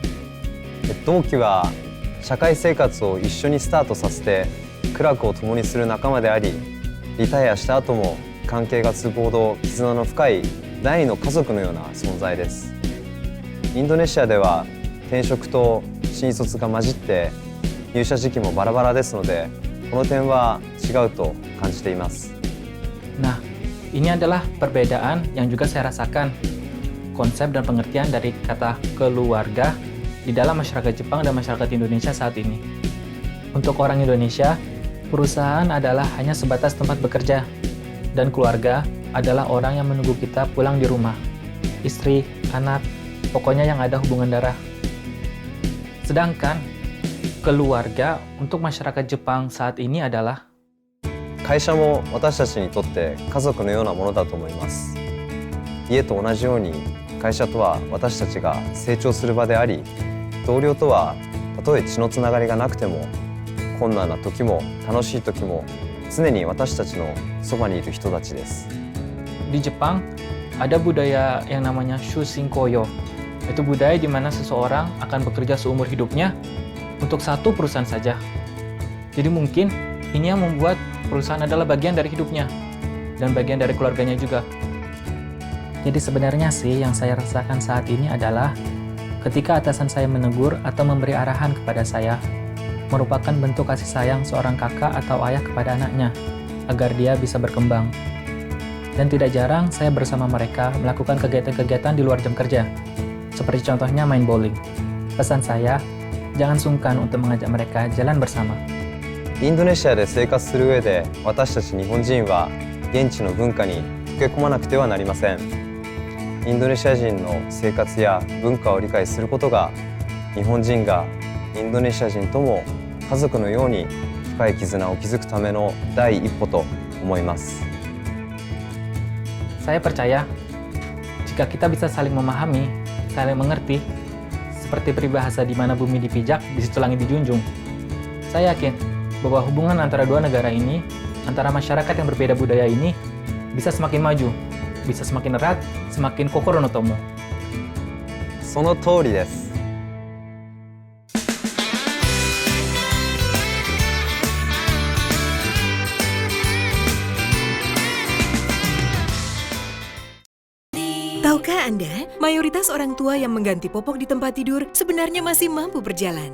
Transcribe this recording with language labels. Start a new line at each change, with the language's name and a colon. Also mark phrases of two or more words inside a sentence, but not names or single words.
Japanese: 同期は社会生活を一緒にスタートさせて苦楽を共にする仲間であり、リタイアした後も関係が続くほど絆の深い第二の家族のような存在です。インドネシアでは転職と新卒が混じって入社時期もバラバラですので、この点は違うと感じています。
Indonesian: Nah, ini adalah perbedaan yang juga saya rasakan. Konsep dan pengertian dari kata keluarga di dalam masyarakat Jepang dan masyarakat Indonesia saat ini. Untuk orang Indonesia, perusahaan adalah hanya sebatas tempat bekerja, dan keluarga adalah orang yang menunggu kita pulang di rumah. Istri, anak, pokoknya yang ada hubungan darah. Sedangkan keluarga untuk masyarakat Jepang saat ini adalah
Japanese: 会社も私たちにとって家族のようなものだと思います。家と同じように会社とは私たちが成長する場であり、同僚とはたとえ血のつながりがなくても困難な時も楽しい時も常に私たちのそばにいる人たちです。
Indonesian: di Jepang ada budaya yang namanya Shushinkoyo. Itu budaya di mana seseorang akan bekerja seumur hidupnya untuk satu perusahaan saja. Jadi mungkin ini yang membuat perusahaan adalah bagian dari hidupnya dan bagian dari keluarganya juga. Jadi sebenarnya sih yang saya rasakan saat ini adalah ketika atasan saya menegur atau memberi arahan kepada saya, merupakan bentuk kasih sayang seorang kakak atau ayah kepada anaknya agar dia bisa berkembang. Dan tidak jarang saya bersama mereka melakukan kegiatan-kegiatan di luar jam kerja, seperti contohnya main bowling. Pesan saya, jangan sungkan untuk mengajak mereka jalan bersama.
Japanese: インドネシアで生活する上で、私たち日本人は現地の文化に溶け込まなくてはなりません。インドネシア人の生活や文化を理解することが、日本人がインドネシア人とも家族のように深い絆を築くための第一歩と思います。
Indonesian: Saya percaya, jika kita bisa saling memahami, saling mengerti, seperti peribahasa di mana bumi dipijak, di situ langit dijunjung. Saya yakin bahwa hubungan antara dua negara ini, antara masyarakat yang berbeda budaya ini, bisa semakin maju, bisa semakin erat, semakin
Japanese: 心の友. その通りです。
Indonesian: Tahukah Anda, mayoritas orang tua yang mengganti popok di tempat tidur sebenarnya masih mampu berjalan.